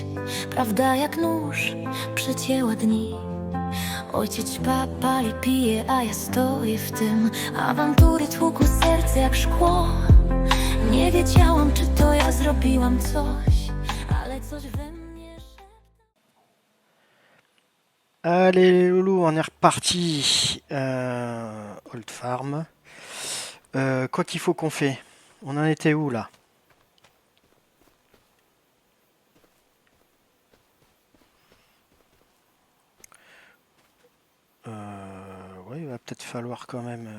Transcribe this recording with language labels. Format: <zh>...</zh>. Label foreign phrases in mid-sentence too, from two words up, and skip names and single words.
<pl>Prawda jak nóż przecięła dni. Ojciec ćpa, pali, pije, a ja stoję w tym. Awantury tłukły serce jak szkło. Nie wiedziałam, czy to ja zrobiłam coś, ale coś we mnie</pl> <fr>Allez les loulous, on est reparti. Old Farm. Quoi qu'il faut qu'on fait. On en était où là? Ouais, il va peut-être falloir quand même.</fr>